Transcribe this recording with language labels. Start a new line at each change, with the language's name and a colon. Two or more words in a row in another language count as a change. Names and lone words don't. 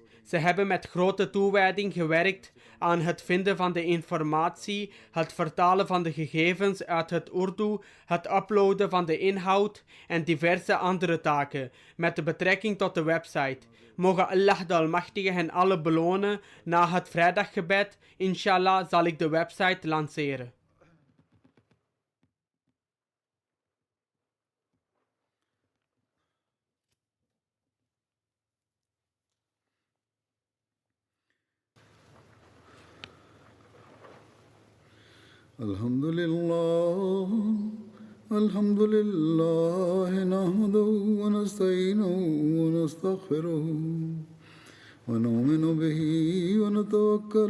Dutch: Ze hebben met grote toewijding gewerkt aan het vinden van de informatie, het vertalen van de gegevens uit het Urdu, het uploaden van de inhoud en diverse andere taken met de betrekking tot de website. Mogen Allah de Almachtige hen alle belonen. Na het vrijdaggebed, inshallah, zal ik de website lanceren.
Arabic: الحمد لله نحمده ونستعينه ونستغفره ونؤمن به ونتوكل